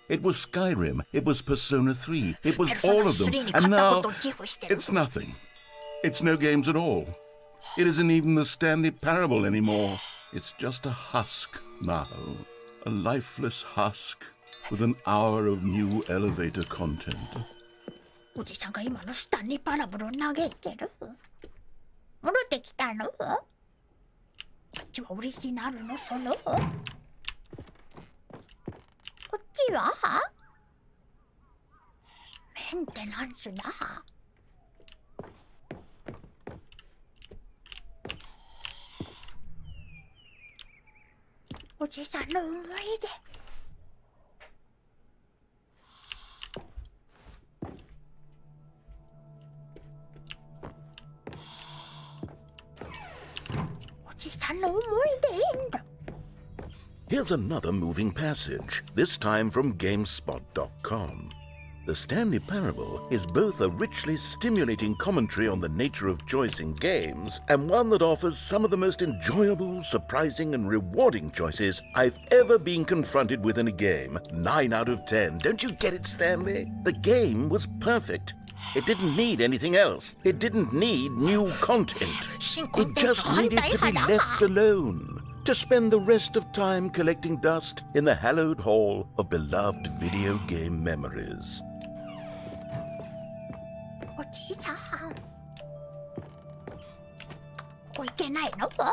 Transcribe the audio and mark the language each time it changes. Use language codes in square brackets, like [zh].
[en] It was Skyrim, it was Persona 3, it was all of them, and now it's nothing. It's no games at all. It isn't even the Stanley Parable anymore. It's just a husk now. A lifeless husk with an hour of new elevator content. [ja] おじさんが今のスタンリーパラブルを嘆いてる。戻ってきたの？あっちはオリジナルのその。こっちはメンテナンスだ。おじさんの思い出。おじさんの思い出エンド。 [en] Here's another moving passage, this time from GameSpot.com. The Stanley Parable is both a richly stimulating commentary on the nature of choice in games and one that offers some of the most enjoyable, surprising, and rewarding choices I've ever been confronted with in a game. 9 out of 10. Don't you get it, Stanley? The game was perfect. It didn't need anything else. It didn't need new content. It just needed to be left alone, to spend the rest of time collecting dust in the hallowed hall of beloved video game memories. [ja] おじいさん、ここ行けないの？